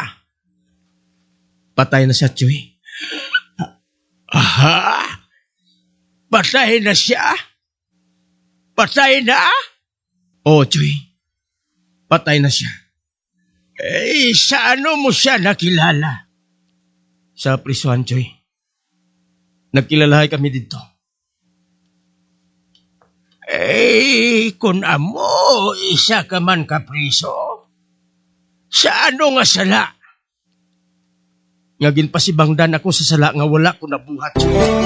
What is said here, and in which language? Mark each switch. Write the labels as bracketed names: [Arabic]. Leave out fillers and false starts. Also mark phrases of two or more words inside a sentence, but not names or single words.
[Hiligaynon] Patay na siya, Choy. Patay na siya? Patay na? Oo, Choy. Patay na siya. Sa ano mo siya nakilala? Sa prisuhan, Choy. Nagkilalahay kami dito. Kung amo, isa ka man kapriso. Sa ano nga sala? Nga ginpasibangdan ako sa sala nga wala ko nabuhat, Choy.